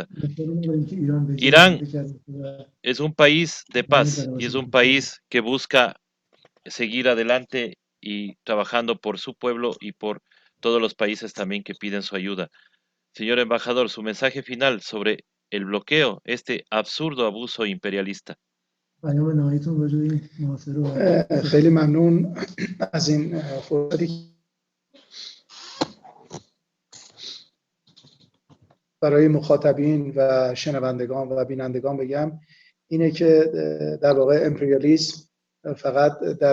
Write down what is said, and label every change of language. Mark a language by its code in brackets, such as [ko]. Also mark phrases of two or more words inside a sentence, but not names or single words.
[es] Irán es un país de paz y es un país que busca seguir adelante y trabajando por su pueblo y por todos los países también que piden su ayuda. Señor embajador, su mensaje final sobre el bloqueo, este absurdo abuso imperialista. [fa] خیلی ممنون از این فرصتی برای مخاطبین و شنوندگان و بینندگان بگم اینه که در واقع امپریالیسم فقط در